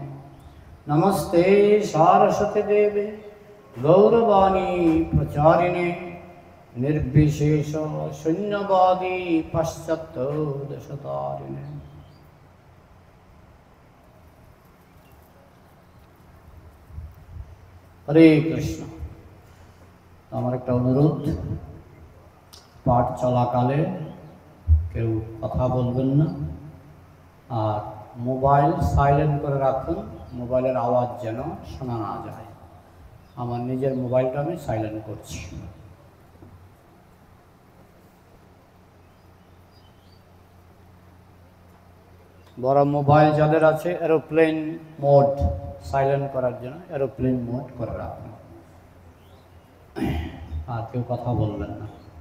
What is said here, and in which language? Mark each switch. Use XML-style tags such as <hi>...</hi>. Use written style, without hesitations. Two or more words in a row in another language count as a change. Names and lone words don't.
<sa>नमस्ते सारस्वती देवे गौरवाणी प्रचारिणे निर्विशेष शून्यवादी पाश्चात्य देशतारिणे। हरे कृष्ण।</sa> <bn>আমার একটা অনুরোধ, পাঠ চলাকালে কেউ কথা বলবেন না, আর মোবাইল সাইলেন্ট করে রাখুন, মোবাইলের আওয়াজ যেন শোনা না যায়। আমার নিজের মোবাইলটা আমি সাইলেন্ট করছি। বড় মোবাইল যাদের আছে এরোপ্লেন মোড সাইলেন্ট করার জন্য এরোপ্লেন মোড করে রাখুন, আর কেউ কথা বলবেন না।</bn>